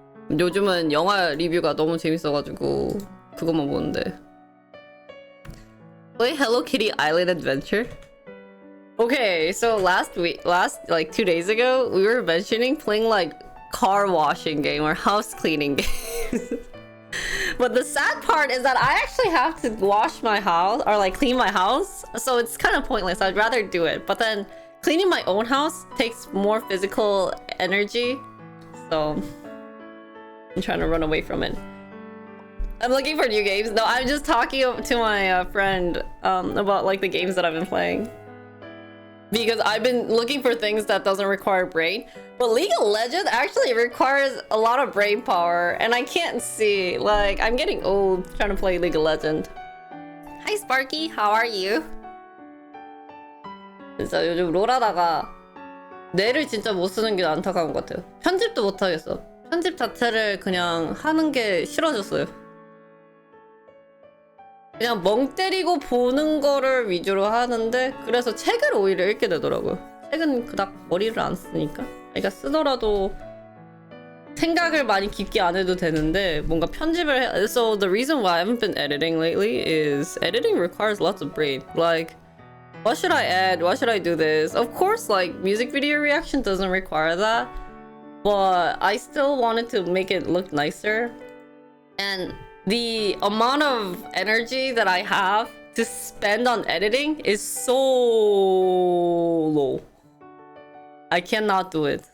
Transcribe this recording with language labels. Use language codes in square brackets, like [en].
[ko] 요즘은 영화 리뷰가 너무 재밌어가지고 그것만 보는데. [en] Play Hello Kitty Island Adventure? Okay, so last like 2 days ago, we were mentioning playing like car washing game or house cleaning game. But the sad part is that I actually have to wash my house or like clean my house, so it's kind of pointless. I'd rather do it, but then cleaning my own house takes more physical energy, so I'm trying to run away from it. I'm looking for new games. No, I'm just talking to my friend about like the games that I've been playing, because I've been looking for things that doesn't require brain. But League of Legends actually requires a lot of brain power, and I can't see. Like, I'm getting old trying to play League of Legends. Hi Sparky, how are you? [ko] 진짜 요즘 롤 하다가 뇌를 진짜 못 쓰는 게 안타까운 것 같아요. 편집도 못 하겠어. 편집 자체를 그냥 하는 게 싫어졌어요. 그냥 멍 때리고 보는 거를 위주로 하는데, 그래서 책을 오히려 읽게 되더라고요. 책은 그닥 머리를 안 쓰니까. 그러니까 쓰더라도 생각을 많이 깊게 안 해도 되는데 뭔가 편집을 해. [en] So the reason why I haven't been editing lately is editing requires lots of brain. Like, what should I add? What should I do this? Of course, like, music video reaction doesn't require that, but I still wanted to make it look nicer. And the amount of energy that I have to spend on editing is so low. I cannot do it.